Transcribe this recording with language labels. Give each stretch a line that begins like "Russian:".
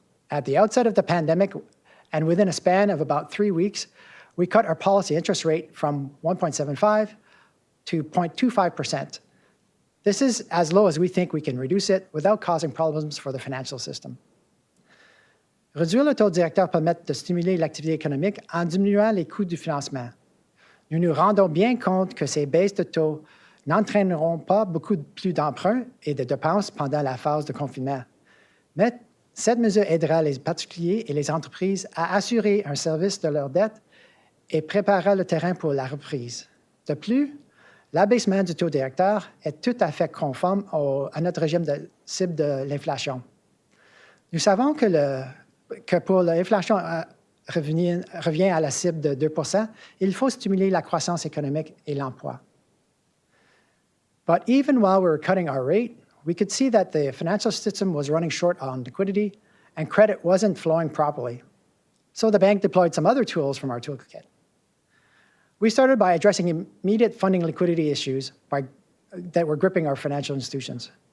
English: At the outset of the pandemic, and within a span of about 3 weeks, we cut our policy interest rate from 1.75 to 0.25%. This is as low as we think we can reduce it without causing problems for the financial system.
French: Réduire le taux directeur permet de stimuler l'activité économique en diminuant les coûts du financement. Nous nous rendons bien compte que ces baisses de taux n'entraîneront pas beaucoup plus d'emprunts et de dépenses pendant la phase de confinement. Mais cette mesure aidera les particuliers et les entreprises à assurer un service de leurs dettes et préparera le terrain pour la reprise. De plus, l'abaissement du taux directeur est tout à fait conforme à notre régime de cible de l'inflation. Nous savons que pour l'inflation revient à la cible de 2 %, il faut stimuler la croissance économique et l'emploi.
English: But even while we were cutting our rate, we could see that the financial system was running short on liquidity and credit wasn't flowing properly. So the bank deployed some other tools from our toolkit. We started by addressing immediate funding liquidity issues that were gripping our financial institutions.